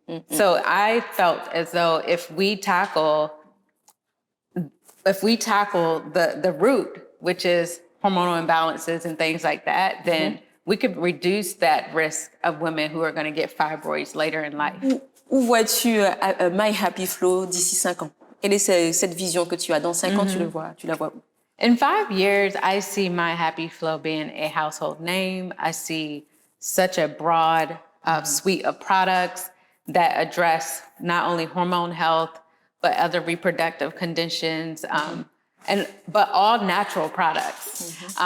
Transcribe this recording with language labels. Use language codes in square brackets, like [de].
[en] So I felt as though if we tackle the root, which is hormonal imbalances and things like that, then we could reduce that risk of women who are going to get fibroids later in life. [fr] Où vois-tu My Happy Flow d'ici 5 ans? Quelle est cette vision que tu as? Dans 5 ans, tu la vois où? [en] In 5 years, I see My Happy Flow being a household name. I see such a broad suite of products that address not only hormone health, but other reproductive conditions, but all natural products.